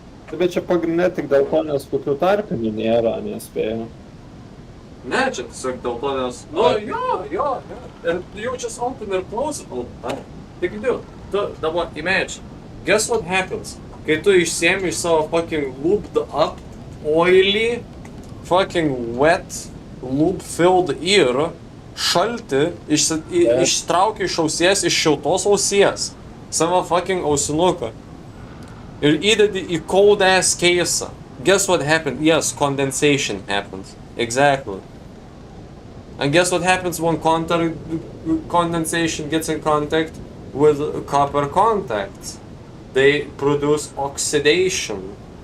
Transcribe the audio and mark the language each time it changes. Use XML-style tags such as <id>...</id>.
<lt>Bet čia pagrindinė tik dėl to, nes kokių tarpinių nėra, nespėjau. Ne, čia tiesiog dėl to, nes... Nu, jo.</lt> <en>And you just open and close it all the time.</en> <lt>Tik du. Dabar,</lt> <en>imagine. Guess what happens?</en> <lt>Kai tu išsiemi iš savo</lt> <en>fucking looped up, oily, fucking wet, loop-filled ear,</en> <lt>šalti, ištrauki iš ausies, iš šiltos ausies, savo fucking ausinuką. Ir įdedi į cold ass case.</lt> <en>Guess what happened? Yes, condensation happens. Exactly. And guess what happens when condensation gets in contact with copper contacts? They produce oxidation.</en>